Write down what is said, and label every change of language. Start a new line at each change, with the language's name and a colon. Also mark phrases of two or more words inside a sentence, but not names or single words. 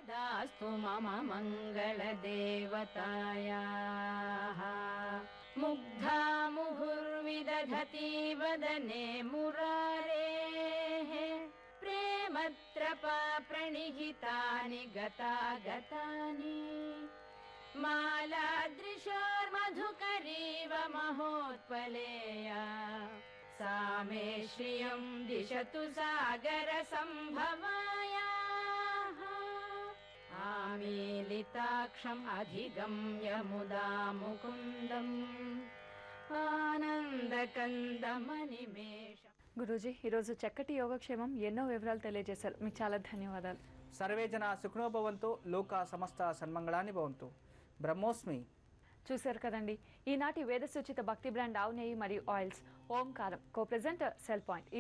Sanskrit: ముగ్ధా ముహుర్విదధతి వదనే మురారేః ప్రేమత్రపా ప్రణిహితాని గతాగతాని మాలాదృశోర్మధుకరీవ మహోత్పలేయా सा मे श्रियं दिशतु सागर संभवायाः आमीलिताक्षम् अधिगम्य मुदा मुकुन्दम् आनन्दकन्दमनिमेष.
Telugu: గురూజీ, ఈరోజు చక్కటి యోగక్షేమం ఎన్నో వివరాలు తెలియజేశారు. మీకు చాలా ధన్యవాదాలు.
Sanskrit: సర్వే జన సుఖినో భవంతు, లోకా సమస్త సన్మంగళాని భవంతు. బ్రహ్మోస్మి.
Telugu: చూశారు కదండి, ఈనాటి వేద సూచిత భక్తి బ్రాండ్ ఆవు నెయ్యి మరియు ఆయిల్స్ ఓంకారం
English: co presenter
Telugu: సెల్ పాయింట్.